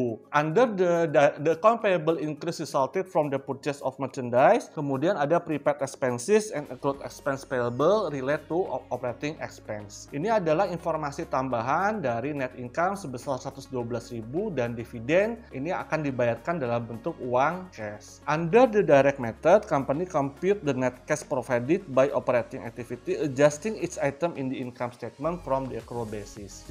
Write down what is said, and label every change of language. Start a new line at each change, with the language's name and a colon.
English: Under the account payable increase resulted from the purchase of merchandise.
Indonesian: Kemudian ada prepaid expenses and accrued expense payable relate to operating expense. Ini adalah informasi tambahan dari net income sebesar 112.000 dan dividen ini akan dibayarkan dalam bentuk uang cash.
English: Under the direct method, company compute the net cash provided by operating activity adjusting each item in the income statement from the accrual basis.